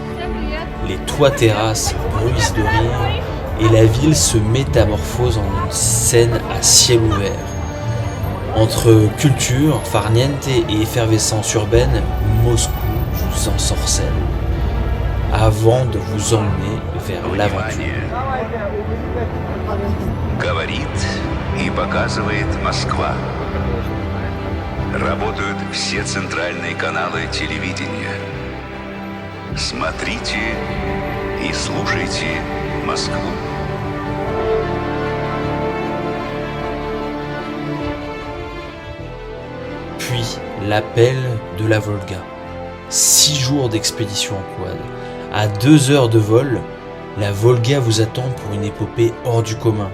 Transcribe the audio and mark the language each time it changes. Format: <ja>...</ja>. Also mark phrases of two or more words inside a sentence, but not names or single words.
<fr>Les toits terrasses bruissent de rire et la ville se métamorphose en une scène à ciel ouvert. Entre culture, farniente et effervescence urbaine, Moscou vous ensorcelle avant de vous emmener vers l'aventure.</fr> <ru>Говорит и показывает Москва. Работают все центральные каналы телевидения. Смотрите и слушайте Москву.</ru> <fr>Puis l'appel de la Volga. 6 jours d'expédition en quad. À 2 heures de vol, la Volga vous attend pour une épopée hors du commun.</fr>